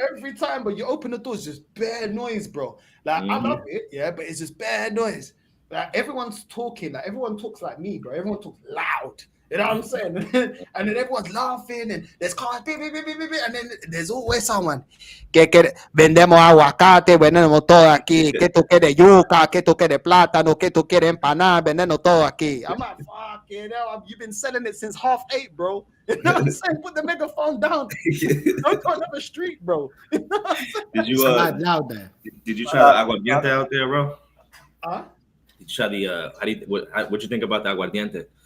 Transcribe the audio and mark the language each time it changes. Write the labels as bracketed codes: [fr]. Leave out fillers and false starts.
[en] Every time, but you open the door, it's just bare noise, bro. Like I love it, yeah, but it's just bare noise. Like everyone's talking, like everyone talks like me, bro. Everyone talks loud. You know what I'm saying? And then everyone's laughing, and there's cars, beep, beep, beep, beep, beep, and then there's always someone. [es] Que vendemos aguacate, vendemos todo aquí. Que tú quieres yuca, que tú quieres plátano, que tú quieres empanar, vendemos todo aquí. [en] I'm like, fuck, you've been selling it since 8:30, bro. You know what I'm saying? Put the megaphone down. Don't go another street, bro. You know what I'm saying? Did you try the aguardiente out there, bro? Huh? Did you try the what you think about the aguardiente?